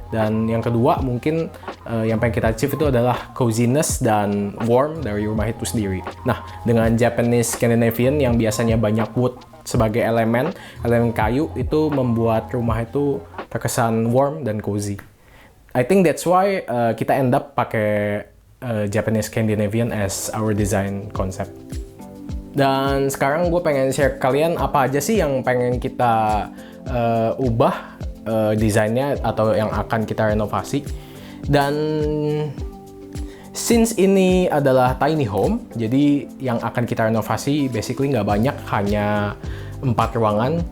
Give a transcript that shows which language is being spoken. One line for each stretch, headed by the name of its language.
Indonesian: Dan yang kedua mungkin yang pengen kita achieve itu adalah
English: coziness dan warm
Indonesian: dari rumah itu sendiri. Nah, dengan Japanese Scandinavian yang biasanya banyak wood sebagai elemen kayu, itu membuat rumah itu terkesan
English: warm dan cozy. I think that's why
Indonesian: kita
English: end up
Indonesian: pakai
English: Japanese Scandinavian as our design concept.
Indonesian: Dan sekarang gue pengen share ke kalian apa aja sih yang pengen kita ubah desainnya atau yang akan kita renovasi. Dan since ini adalah
English: tiny home,
Indonesian: jadi yang akan kita renovasi basically nggak banyak, hanya 4 ruangan.